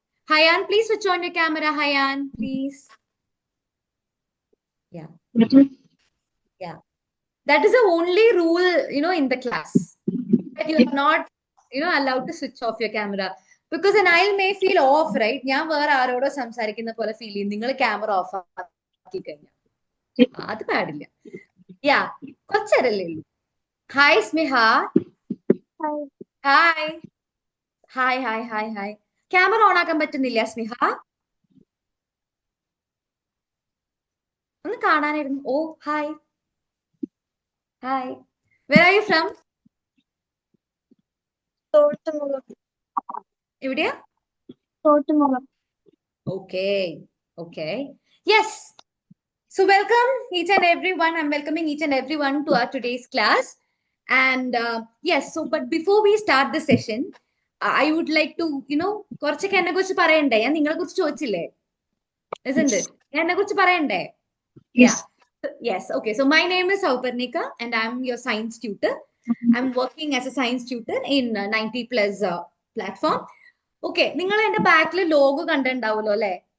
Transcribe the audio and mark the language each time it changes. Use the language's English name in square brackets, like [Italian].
[English] Hayan, please switch on your camera. Hayan, please. Yeah. Yeah. That is the only rule, in the class. That you are not, allowed to switch off your camera. Because an aisle may feel off, right? [Malayalam] ഞാൻ വേറെ ആരോടോ സംസാരിക്കുന്ന പോലെ feel ചെയ്യും. നിങ്ങൾ camera off ആക്കി കഴിഞ്ഞാൽ അത് പാടില്ല. യാ കുറച്ചേരല്ലേ ഉള്ളൂ. Hi സ്മിഹ. Hi hi hi hi hi. Camera on ആക്കാൻ പറ്റുന്നില്ല സ്മിഹ? ഒന്ന് കാണാനായിരുന്നു. ഓ hi hi. [English] Where are you from? [Malayalam] എവിടെയാ? [English] Okay. Okay. Yes. So welcome each and everyone. I'm welcoming each and everyone to our today's class. And yes, so but before we start the session, I would like to, [Malayalam] കുറച്ചൊക്കെ എന്നെ കുറിച്ച് പറയണ്ടേ? ഞാൻ നിങ്ങളെ കുറിച്ച് ചോദിച്ചില്ലേ? [English] Isn't it? [Malayalam] ഞാൻ എന്നെ കുറിച്ച് പറയണ്ടേ? Yeah. Yes. Okay. [English] So my name is Sauparnika and I'm your science tutor. I'm working as a science tutor in 90 plus platform. Okay. [Malayalam] നിങ്ങൾ എന്റെ ബാക്കിൽ ലോഗോ കണ്ടിട്ടുണ്ടാവുമല്ലോ അല്ലേ?